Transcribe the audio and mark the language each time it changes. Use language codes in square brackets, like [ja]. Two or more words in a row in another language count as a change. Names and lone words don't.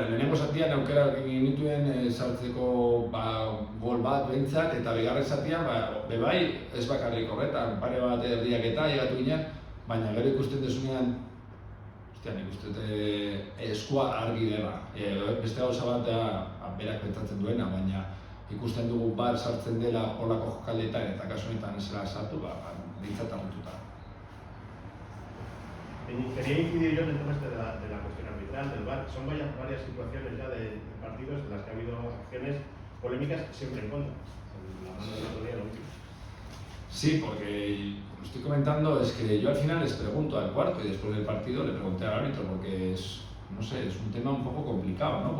[eu] lehenengo zatian aukerak egin nituen sartzeko gol bat behintzat, eta bigarren zatian ez bakarrik horretan, pare bat erdiak eta llegatu ginen, baina gero ikusten desunean, nik uste eskua argi dela. Beste gauza bat berak pentsatzen duena, baina ikusten dugu bar sartzen dela horlako jokaldeetan eta kasu honetan ez zela sartu, behintzat hartuta. [es] Quería incidir yo en el tema de la cuestión arbitral, del VAR. Son varias situaciones ya de partidos en las que ha habido acciones polémicas siempre en contra. La mano de la autoridad, lo último. Sí, porque lo estoy comentando, es que yo al final les pregunto al cuarto y después del partido le pregunté al árbitro porque es un tema un poco complicado, ¿no?